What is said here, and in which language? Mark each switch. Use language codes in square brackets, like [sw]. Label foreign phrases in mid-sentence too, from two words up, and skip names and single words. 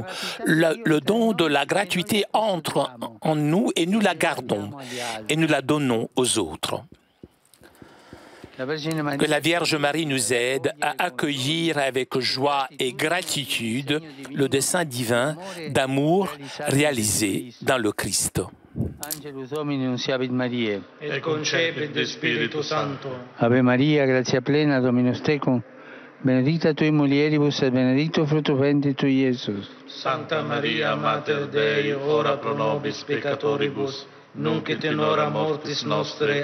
[fr] Le don de la gratuité entre en nous et nous la gardons et nous la donnons aux autres. Que la Vierge Marie nous aide à accueillir avec joie et gratitude le dessein divin d'amour réalisé dans le Christ. [la] Angelus Domini nunciavit Mariae. Et concepit de Spiritu Sancto. Ave Maria, gratia plena, Dominus tecum, benedicta tui mulieribus et benedictus fructus ventris tui, Iesus. Santa Maria, Mater Dei, ora pro nobis peccatoribus, nunc et in hora mortis nostre.